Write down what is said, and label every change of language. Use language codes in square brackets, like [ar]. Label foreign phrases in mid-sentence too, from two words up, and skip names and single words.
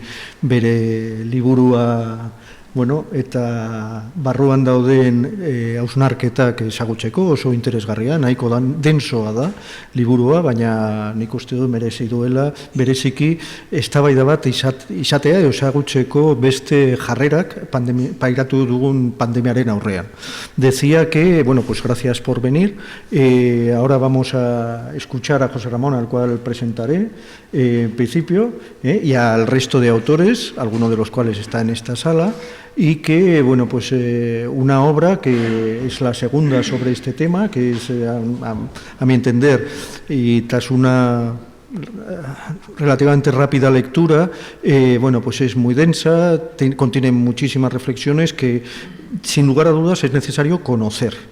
[eu] bere liburua, bueno, eta barruan dauden hausnarketak ezagutzeko oso interesgarria, nahiko densoa da liburua, baina nik uste du merezi duela, bereziki eztabaida bat izatea ezagutzeko beste jarrerak pairatu dugun pandemiaren aurrean. [es] Decía que, bueno, pues gracias por venir. Ahora vamos a escuchar a José Ramón, al cual presentaré en principio, y al resto de autores, alguno de los cuales está en esta sala, y que, bueno, pues una obra que es la segunda sobre este tema, que es, a mi entender, y tras una relativamente rápida lectura, bueno, pues es muy densa, contiene muchísimas reflexiones que, sin lugar a dudas, es necesario conocer